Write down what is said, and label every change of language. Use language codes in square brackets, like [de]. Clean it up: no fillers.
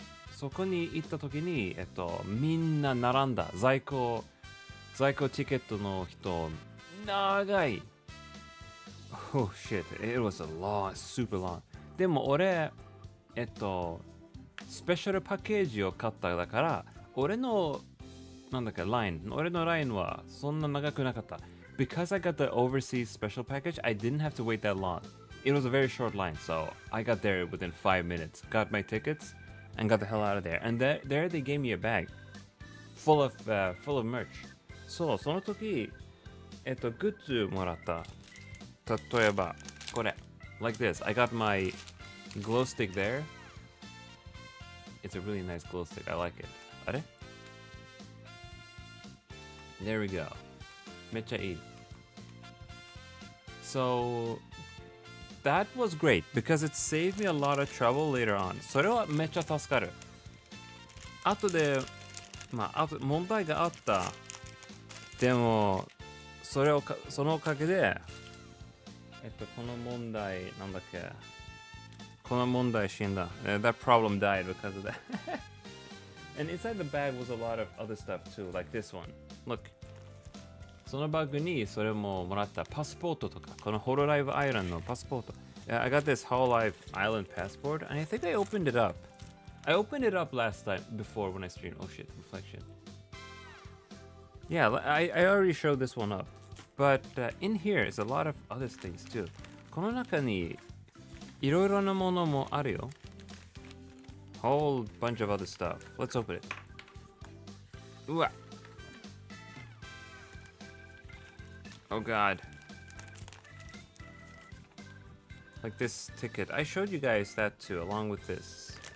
[ja] そこに行った時に、みんな並んだ。在庫ティケットの人、長い。 [en] Oh shit, it was super long. [ja] でも俺、スペシャルパッケージを買っただから、俺のラインはそんな長くなかった。 [en] Because I got the overseas special package, I didn't have to wait that long. It was a very short line, so I got there within 5 minutes, got my tickets, and got the hell out of there. And there they gave me a bag full of merch. [ja] そう、その時、グッズもらった。例えば、これ。 [en] Like this. I got my glow stick there. It's a really nice glow stick. I like it. あれ? There we go. [ja] めっちゃいい。 [en] So, that was great because it saved me a lot of trouble later on. [ja] それはめっちゃ助かる。後で、問題があった。でも、そのおかげで、この問題、なんだっけ。この問題死んだ。 [en] That problem died because of that. And inside the bag was a lot of other stuff too, like this one. Look. [ja] そのバッグにそれももらったパスポートとか、このホロライブアイランドのパスポート。 [en] I got this Hololive Island passport, and I think I opened it up. I opened it up last time before when I streamed. Oh shit, reflection. Yeah, I already showed this one up. But in here is a lot of other things too. [ja] この中にいろいろなものもあるよ。 [en] Whole bunch of other stuff. Let's open it. うわ。 Oh god. Like this ticket. I showed you guys that too, along with this.